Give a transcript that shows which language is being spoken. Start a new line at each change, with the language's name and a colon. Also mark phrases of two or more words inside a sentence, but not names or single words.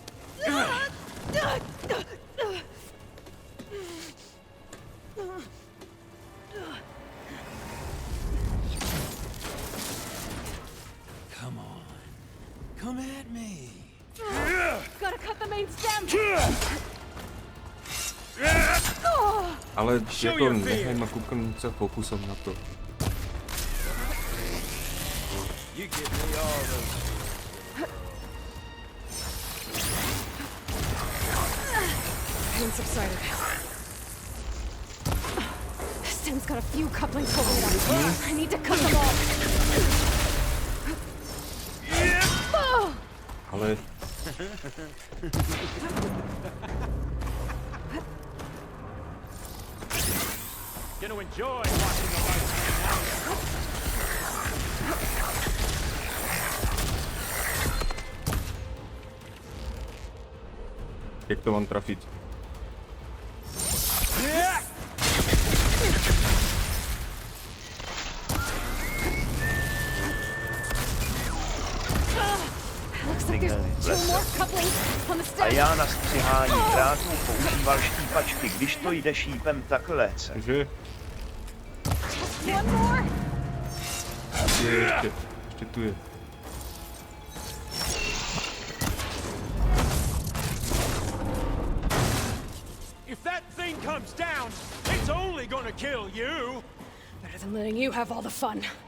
English: Come on. Come at me. Gotta cut the main stem.
Slovak: Ale jako nechaj ma kúkam sa fokusom na to.
English: You give me all those. Pain subsided. This stem's got a few couplings holding it up. I need to cut them all.
Slovak: Ale...
English: Gonna enjoy watching the lights come out.
Slovak: Jak to mám trafiť?
English: Looks like there's two more couplings on the
Czech: A
English: stem.
Czech: já na střihání drátů používal štípačky, když to jde šípem, tak léce. Takže...
English: One more.
Czech: Ještě tu je.
English: If that thing comes down, it's only gonna kill you. Better than letting you have all the fun.